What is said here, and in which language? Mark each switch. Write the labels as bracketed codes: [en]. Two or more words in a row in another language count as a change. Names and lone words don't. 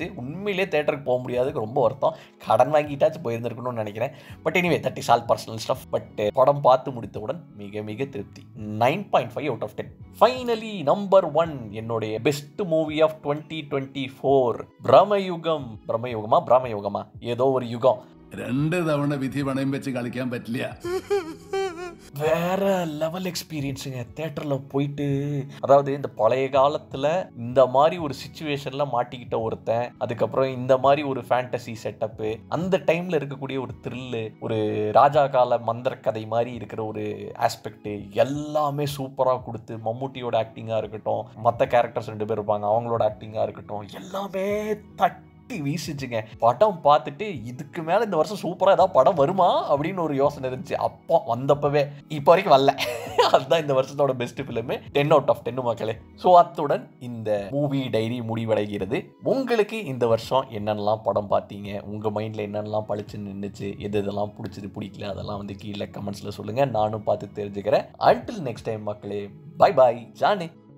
[ta] உண்மையிலே தேட்டருக்கு போக முடியாதுக்கு ரொம்ப வருத்தம், கடன் வாங்கிட்டாச்சு போயிருந்துருக்கணும்னு நினைக்கிறேன். [en] But anyway that is all personal stuff. [ta] பட் படம் பார்த்து முடித்தவுடன் மிக திருப்தி. 9.5/10. ஃபைனலி நம்பர் 1, என்னுடைய [en] best movie of 2024 [ta] பிரமயுகமா ஏதோ ஒரு யுகம். [ml] 2 തവണ വിധി പണയം വെച്ച് കളിക്കാൻ പറ്റില്ല. [ta] வேற [en] level experiencenga [ta] தேட்டரில் போயிட்டு. அதாவது இந்த பழைய காலத்தில் இந்த மாதிரி ஒரு சிச்சுவேஷனில் மாட்டிக்கிட்ட ஒருத்தன், அதுக்கப்புறம் இந்த மாதிரி ஒரு [en] fantasy setup, [ta] அந்த டைமில் இருக்கக்கூடிய ஒரு த்ரில்லு, ஒரு ராஜா கால மந்திர கதை மாதிரி இருக்கிற ஒரு ஆஸ்பெக்ட், எல்லாமே சூப்பராக கொடுத்து, மம்முட்டியோட ஆக்டிங்காக இருக்கட்டும், மற்ற கேரக்டர்ஸ் 2 பேர் இருப்பாங்க அவங்களோட ஆக்டிங்காக இருக்கட்டும், எல்லாமே தட்டி தூக்கி வீசிச்சுங்க. படம் பார்த்துட்டு இதுக்கு மேலே இந்த வருஷம் சூப்பராக ஏதாவது படம் வருமா அப்படின்னு ஒரு யோசனை இருந்துச்சு. அப்போ வந்தப்பவே இப்போ வரைக்கும் வரல. அதுதான் இந்த வருஷத்தோட [en] best film. 10 out of 10 [ta] மக்களே. ஸோ அத்துடன் இந்த [en] movie diary [ta] முடிவடைகிறது. உங்களுக்கு இந்த வருஷம் என்னென்னலாம் படம் பார்த்தீங்க, உங்கள் மைண்டில் என்னென்னலாம் பழிச்சு நின்றுச்சு, எது இதெல்லாம் பிடிச்சது பிடிக்கல அதெல்லாம் வந்து கீழே கமெண்ட்ஸில் சொல்லுங்கள். நானும் பார்த்து தெரிஞ்சுக்கிறேன். [en] until next time [ta] மக்களே, பை பாய் ஜானே.